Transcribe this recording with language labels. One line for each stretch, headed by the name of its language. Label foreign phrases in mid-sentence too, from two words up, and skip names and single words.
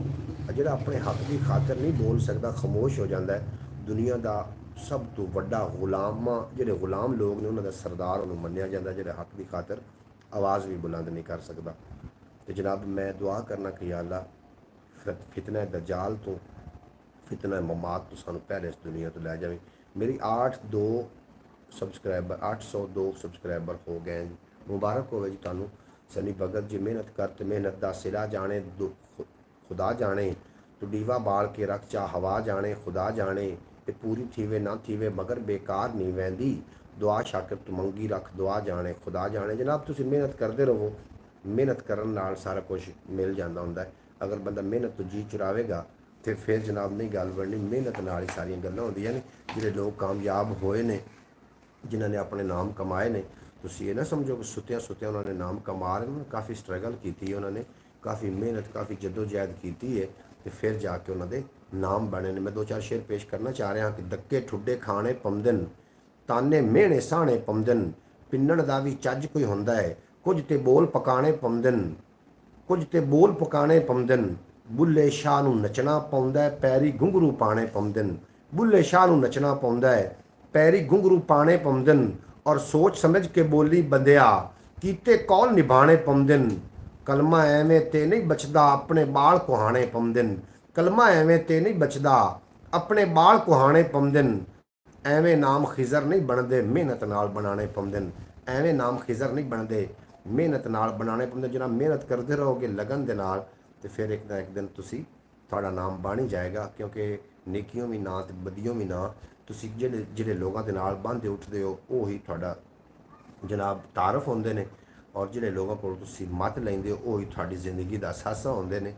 Punjabi: ਜਿਹੜਾ ਆਪਣੇ ਹੱਕ ਦੀ ਖਾਤਰ ਨਹੀਂ ਬੋਲ ਸਕਦਾ, ਖਾਮੋਸ਼ ਹੋ ਜਾਂਦਾ ਹੈ, ਦੁਨੀਆ ਦਾ ਸਭ ਤੋਂ ਵੱਡਾ ਗੁਲਾਮਾਂ ਜਿਹੜੇ ਗੁਲਾਮ ਲੋਕ ਨੇ ਉਹਨਾਂ ਦਾ ਸਰਦਾਰ ਉਹਨੂੰ ਮੰਨਿਆ ਜਾਂਦਾ, ਜਿਹੜੇ ਹੱਕ ਦੀ ਖਾਤਰ ਆਵਾਜ਼ ਵੀ ਬੁਲੰਦ ਨਹੀਂ ਕਰ ਸਕਦਾ। ਤੇ ਜਨਾਬ ਮੈਂ ਦੁਆ ਕਰਨਾ ਕਿ ਯਾ ਅੱਲਾ ਫਿਤਨਾ ਦਜਾਲ ਤੋਂ, ਫਿਤਨਾ ਮਮਾਤ ਤੋਂ ਸਾਨੂੰ ਪਹਿਲੇ ਇਸ ਦੁਨੀਆ ਤੋਂ ਲੈ ਜਾਵੇ। ਮੇਰੀ 802 ਸਬਸਕ੍ਰਾਈਬਰ 802 ਸਬਸਕ੍ਰਾਈਬਰ ਹੋ ਗਏ ਜੀ, ਮੁਬਾਰਕ ਹੋਵੇ ਜੀ ਤੁਹਾਨੂੰ।
Saraiki: سنی بھگت جی محنت کر تے محنت دا صلہ جانے خدا جانے، تو ڈیوا بال کے رکھ چا ہوا جانے خدا جانے، یہ پوری تھیوے نہ تھیوے مگر بیکار نہیں ویندی، دعا شاکر تو منگی رکھ دعا جانے خدا جانے.
Punjabi: ਜਨਾਬ ਤੁਸੀਂ ਮਿਹਨਤ ਕਰਤੇ ਰਹੋ, ਮਿਹਨਤ ਕਰਨ ਨਾਲ ਸਾਰਾ ਕੁਛ ਮਿਲ ਜਾਤਾ ਹੁੰਦਾ ਹੈ। ਅਗਰ ਬੰਦਾ ਮਿਹਨਤ ਤੋ ਜੀ ਚੁਰਾਵੇਗਾ ਤੋ ਫਿਰ ਜਨਾਬ ਨਹੀਂ ਗੱਲ ਬਣਨੀ, ਮਿਹਨਤ ਨਾਲ ਹੀ ਸਾਰੀਆਂ ਗੱਲਾਂ ਹੋਂਦੀਆਂ ਨੇ। ਜਿਹੜੇ ਲੋਗ ਕਾਮਯਾਬ ਹੋਏ ਨੇ, ਜਿਨ੍ਹੋਂਨੇ ਅਪਨੇ ਨਾਮ ਕਮਾਏ ਨੇ, ਤੁਸੀਂ ਯੇ ਨਾ ਸਮਝੋ ਕਿ ਸੁੱਤੀਆਂ ਸੁੱਤੀਆਂ ਉਨ੍ਹੋਂਨੇ ਨਾਮ ਕਮਾ ਰਹੇ ਹੈਂ।
Urdu: کافی سٹرگل کی ہے انہوں نے، کافی محنت کافی جدوجہد کی ہے، تو پھر جاکے انہوں نے نام بنے نے.
Punjabi: ਮੈਂ ਦੋ ਚਾਰ ਸ਼ੇਰ ਪੇਸ਼ ਕਰਨਾ ਚਾਹ ਰਹਾ ਕਿ ਧੱਕੇ ਠੁੱਡੇ ਖਾਣੇ ਪੌਂਦਨ, ਤਾਨੇ ਮਿਹਣੇ ਸਹਿਣੇ ਪੌਂਦਨ, ਪਿੰਨਣ ਦਾ ਭੀ ਚੱਜ ਕੋਈ ਹੁੰਦਾ ਹੈ, ਕੁਛ ਤੇ ਬੋਲ ਪਕਾਣੇ ਪੌਂਦਨ, ਕੁਛ ਤੇ ਬੋਲ ਪਕਾਣੇ ਪੌਂਦਨ, ਬੁੱਲ੍ਹੇ ਸ਼ਾਹ ਨੂੰ ਨੱਚਣਾ ਪੌਂਦਾ ਹੈ, ਪੈਰੀ ਘੁੰਗਰੂ ਪਾਣੇ ਪੌਂਦਨ, ਬੁੱਲ੍ਹੇ ਸ਼ਾਹ ਨੂੰ ਨੱਚਣਾ ਪੌਂਦਾ ਹੈ, ਪੈਰੀ ਘੁੰਗਰੂ ਪਾਣੇ ਪੌਂਦਨ, ਔਰ ਸੋਚ ਸਮਝ ਕੇ ਬੋਲੀ ਬੰਦਿਆ ਕੀਤੇ ਕੌਲ ਨਿਭਾਣੇ ਪੌਂਦਨ, ਕਲਮਾ ਐਵੇਂ ਤੇ ਨਹੀਂ ਬਚਦਾ ਅਪਣੇ ਬਾਲ ਕੁਹਾਣੇ ਪੌਂਦਨ, ਕਲਮਾ ਐਵੇਂ ਤੇ ਨਹੀਂ ਬਚਦਾ ਅਪਣੇ ਬਾਲ ਕੁਹਾਣੇ ਪੌਂਦਨ, ਐਵੇਂ ਨਾਮ ਖਿਜ਼ਰ ਨਹੀਂ ਬਣਦੇ ਮਿਹਨਤ ਨਾਲ ਬਣਾਉਣੇ ਪੈਂਦੇ ਨੇ, ਐਵੇਂ ਨਾਮ ਖਿਜ਼ਰ ਨਹੀਂ ਬਣਦੇ ਮਿਹਨਤ ਨਾਲ ਬਣਾਉਣੇ ਪੈਂਦੇ। ਜਿੰਨਾ ਮਿਹਨਤ ਕਰਦੇ ਰਹੋਗੇ ਲਗਨ ਦੇ ਨਾਲ, ਤੇ ਫਿਰ ਇੱਕ ਨਾ ਇੱਕ ਦਿਨ ਤੁਸੀਂ ਤੁਹਾਡਾ ਨਾਮ ਬਣ ਹੀ ਜਾਏਗਾ। ਕਿਉਂਕਿ ਨੇਕੀਆਂ ਵੀ ਨਾ ਤੇ ਬਦੀਆਂ ਵੀ ਨਾ, ਤੁਸੀਂ ਜਿਹੜੇ ਜਿਹੜੇ ਲੋਕਾਂ ਦੇ ਨਾਲ ਬੰਨ੍ਹਦੇ ਉੱਠਦੇ ਹੋ ਉਹੀ ਤੁਹਾਡਾ ਜਨਾਬ ਤਾਰਫ ਹੁੰਦੇ ਨੇ, ਔਰ ਜਿਹੜੇ ਲੋਕਾਂ ਕੋਲ ਤੁਸੀਂ ਮੱਤ ਲੈਂਦੇ ਹੋ ਉਹੀ ਤੁਹਾਡੀ ਜ਼ਿੰਦਗੀ ਦਾ ਅਸਾਸਾ ਹੁੰਦੇ ਨੇ।